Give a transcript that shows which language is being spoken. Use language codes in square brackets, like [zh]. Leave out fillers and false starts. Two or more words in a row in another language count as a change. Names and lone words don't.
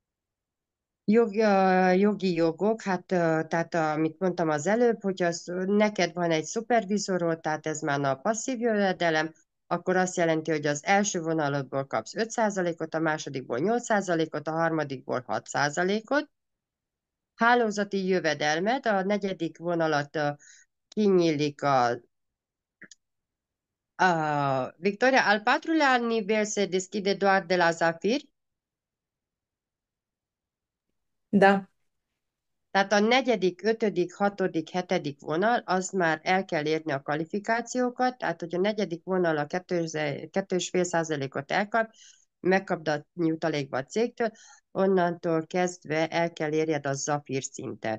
[hu] Jogi jogok, hát tehát amit mondtam az előbb, hogy neked van egy szupervizorod, tehát ez már a passzív jövedelem, akkor azt jelenti, hogy az első vonalodból kapsz 5%-ot, a másodikból 8%-ot, a harmadikból 6%-ot. Hálózati jövedelmed, a negyedik vonalat kinyílik Victoria, [ro] al patrulea nivel se deschide doar de la Zafir, Da, [hu] tehát a negyedik, ötödik, hatodik, hetedik vonal, az már el kell érni a kvalifikációkat, tehát hogy a negyedik vonal a 2,5%-ot elkap, megkapd a nyújtalékba a cégtől, onnantól kezdve el kell érjed a Zafir szintet.